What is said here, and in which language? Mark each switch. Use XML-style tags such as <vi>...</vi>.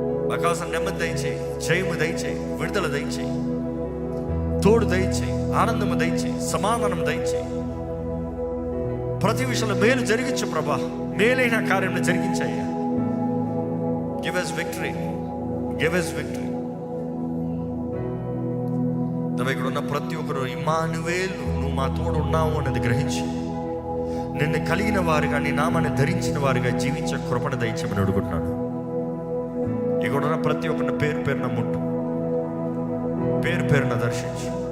<te>మాకు కావాల్సిన నెమ్మది దయచేయి, జయము దయచేయి, విడుదల దయచేయి, తోడు దయచేయి, ఆనందము దయచేయి, సమాధానం దయచేయి. ప్రతి విషయంలో మేలు జరిగించు ప్రభా, మేలైన కార్యం జరిగించయ్యా.</te> <en>Give us victory, give us victory.</en> <te>ఇక్కడ ఉన్న ప్రతి ఒక్కరు ఇమ్మానుయేలు, నువ్వు మా తోడు ఉన్నావు అన్నది గ్రహించి నిన్ను కలిగిన వారుగా, నీ నామాన్ని ధరించిన వారుగా జీవించే కృపణ దయచేయమని అడుగుతున్నాను. ఇక్కడ ఉన్న ప్రతి ఒక్కరిని పేరు పేరున ముట్టు, పేరు పేరున దర్శించు.</te>